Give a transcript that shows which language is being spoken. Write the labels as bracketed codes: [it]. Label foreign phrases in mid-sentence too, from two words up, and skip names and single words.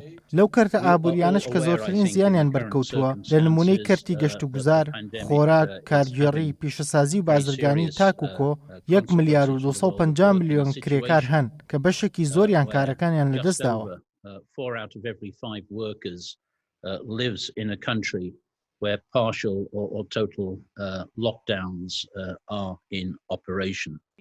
[ckb] لەو کەرتە ئابووریانش کە زۆرترین زیانیان بەرکەوتووە لە نمونەی کەرتی گەشت و گوزار، خۆراک، کارگوێڕی، پیشەسازی و بازرگانی تاک و کۆ 1 ملیار و 250 ملیۆن کرێکار هەن کە بەشێکی زۆریان کارەکانیان لەدەستداوە. [en] Where partial or total lockdowns are in operation.